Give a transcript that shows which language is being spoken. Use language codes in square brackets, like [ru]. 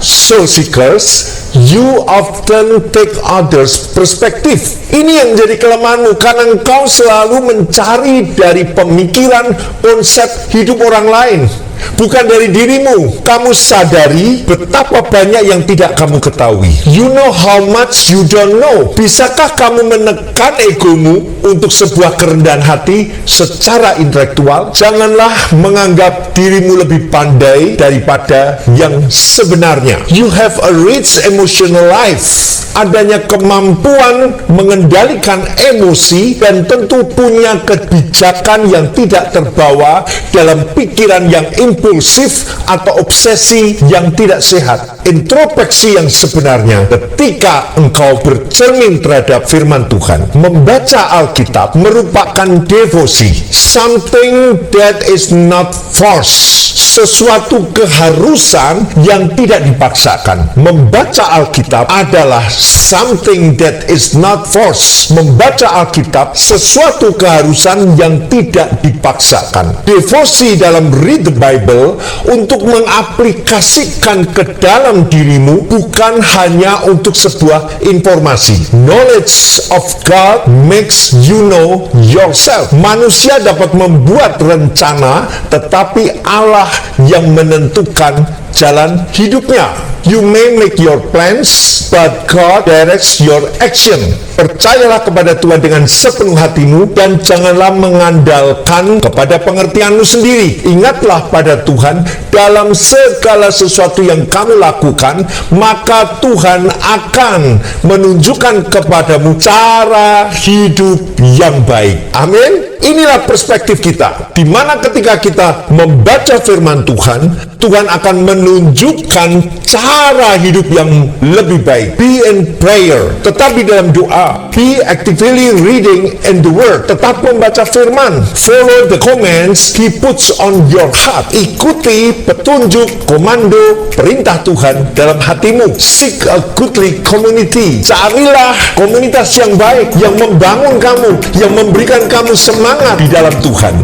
[en] Soul seekers, you often take others' perspective. [id] Ini yang menjadi kelemahanmu karena engkau selalu mencari dari pemikiran, konsep hidup orang lain, bukan dari dirimu. Kamu sadari betapa banyak yang tidak kamu ketahui. [en] You know how much you don't know. [id] Bisakah kamu menekan egomu untuk sebuah kerendahan hati secara intelektual? Janganlah menganggap dirimu lebih pandai daripada yang sebenarnya. [en] You have a rich emotional life. [id] Adanya kemampuan mengendalikan emosi dan tentu punya kebijakan yang tidak terbawa dalam pikiran yang impulsif atau obsesi yang tidak sehat. Introspeksi yang sebenarnya ketika engkau bercermin terhadap firman Tuhan. Membaca Alkitab merupakan devosi, [en] something that is not forced, [id] sesuatu keharusan yang tidak dipaksakan. Membaca Alkitab adalah [en] something that is not forced. [id] Membaca Alkitab sesuatu keharusan yang tidak dipaksakan. Devosi dalam [en] read the Bible [id] untuk mengaplikasikan ke dalam dirimu, bukan hanya untuk sebuah informasi. [en] Knowledge of God makes you know yourself. [id] Manusia dapat membuat rencana, tetapi Allah yang menentukan jalan hidupnya. [en] You may make your plans, but God directs your action. [id] Percayalah kepada Tuhan dengan sepenuh hatimu dan janganlah mengandalkan kepada pengertianmu sendiri. Ingatlah pada Tuhan dalam segala sesuatu yang kamu lakukan, maka Tuhan akan menunjukkan kepadamu cara hidup yang baik. Amin. Inilah perspektif kita, di mana ketika kita membaca firman Tuhan, Tuhan akan menunjukkan cara hidup yang lebih baik. [en] Be in prayer, [id] tetap di dalam doa. [en] Be actively reading in the word, [id] tetap membaca firman. [en] Follow the commands He puts on your heart. [id] Ikuti petunjuk, komando, perintah Tuhan dalam hatimu. [en] Seek a goodly community. [id] Carilah komunitas yang baik, yang membangun kamu, yang memberikan kamu semangat di dalam Tuhan.